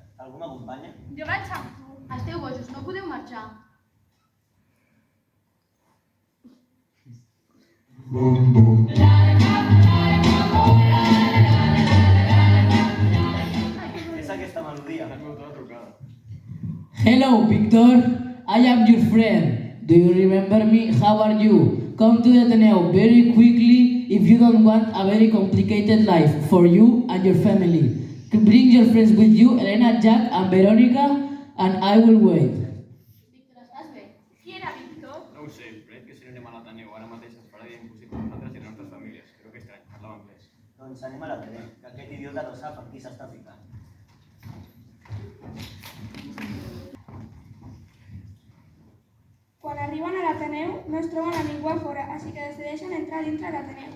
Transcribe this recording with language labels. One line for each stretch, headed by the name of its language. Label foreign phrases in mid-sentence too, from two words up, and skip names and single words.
Catalan: Algú m'acompanya? Jo vaig amb tu. Esteu bojos, no podeu marxar. És aquesta melodia.
English: Hello, Victor. I am your friend. Do you remember me? How are you? Come to the Ateneo very quickly if you don't want a very complicated life for you and your family. Bring your friends with you, Elena, Jack, and Veronica, and I will wait.
Catalan: Víctor, estàs bé? Qui era Víctor? No ho sé, però que si no anem a l'Ateneu ara mateix es farà dia impossible a nosaltres i a les nostres famílies. Crec que estrany, parlava anglès. Doncs anem a l'Ateneu, que aquest idiota no sap amb qui s'està ficant. Quan arriben a l'Ateneu no es troben a ningú a fora, així que decideixen entrar dintre l'Ateneu.